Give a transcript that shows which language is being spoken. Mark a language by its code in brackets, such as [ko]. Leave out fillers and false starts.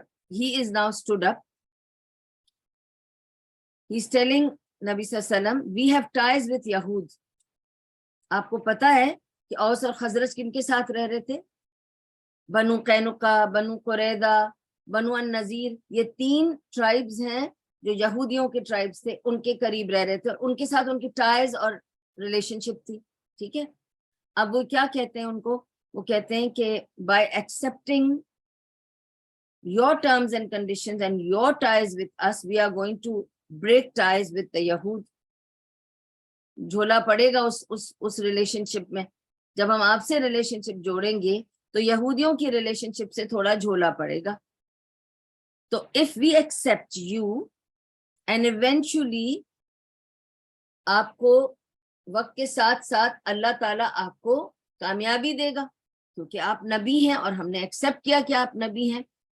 [en] He is now stood up. He's telling Nabi sallallahu alaihi wasallam, we have ties with Yahud. [ur] آپ کو پتا ہے کہ اوس اور خزرج کن کے ساتھ رہ رہے تھے؟ بنو قینقا، بنو قریظہ، بنو النذیر، یہ 3 ٹرائبز ہیں جو یہودیوں کے ٹرائبز تھے، ان کے قریب رہ رہے تھے اور ان کے ساتھ ان کی ٹائز اور ریلیشن شپ تھی. ٹھیک ہے. اب وہ کیا کہتے ہیں ان کو؟ وہ کہتے ہیں کہ [en] By accepting your terms and conditions and your ties with us, we are going to break ties with the Yahud. [ur] جھولا پڑے گا اس ریلیشن شپ میں. جب ہم آپ سے ریلیشن شپ جوڑیں گے تو یہودیوں کی ریلیشن شپ سے تھوڑا جھولا پڑے گا. تو [en] if we accept you and eventually [ur] آپ کو وقت کے ساتھ ساتھ اللہ تعالیٰ آپ کو کامیابی دے گا کیونکہ آپ نبی ہیں اور ہم نے ایکسپٹ کیا کہ آپ نبی ہیں.